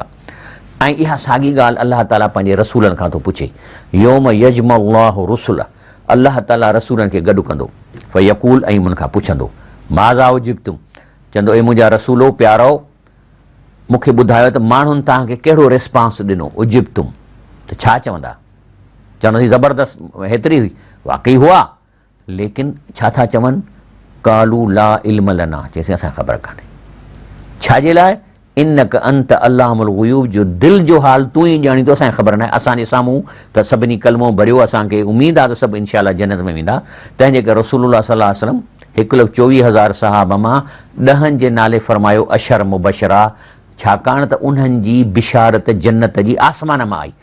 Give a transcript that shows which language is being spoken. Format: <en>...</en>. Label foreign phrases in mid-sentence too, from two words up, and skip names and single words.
<sd>ऐं इहा साॻी ॻाल्हि अलाह ताला पंहिंजे रसूलनि खां थो पुछे,</sd> <ar>يوم يجمع الله الرسل,</ar> <sd>अलाह ताला रसूलनि खे गॾु कंदो, फ़यक़ूल, ऐं उन्हनि खां पुछंदो</sd> <ar>ماذا أجبتم,</ar> <sd>चवंदो ए मुंहिंजा रसूलो प्यारो मूंखे ॿुधायो त माण्हुनि तव्हांखे कहिड़ो रिस्पॉन्स ॾिनो, उजिब्तुम त छा चवंदा, चवंदासीं ज़बरदस्त हेतिरी हुई, वाक़ई हुआ, लेकिन छा था चवनि,</sd> <ar>قالوا لا علم لنا,</ar> <sd>चइसि असांखे ख़बर कान्हे, छाजे लाइ,</sd> <ar>إنك أنت علام الغيوب,</ar> <sd>जो दिलि जो हाल तूं ई ॼाणींदो, असांखे ख़बर नाहे, असांजे साम्हूं त सभिनी कलमो भरियो, असांखे उमेदु आहे त सभु</sd> <ar>إن شاء الله</ar> <sd>जन्नत में वेंदा। तंहिंजे करे रसूलुल्लाह</sd> <ar>صلى الله عليه وسلم</ar> <sd>1,24,000 सहाबा मां 10 जे नाले फरमायो</sd> <ar>عشرة مبشرة,</ar> <sd>छाकाणि त उन्हनि जी बिशारत जन्नत जी आसमान मां आई।</sd>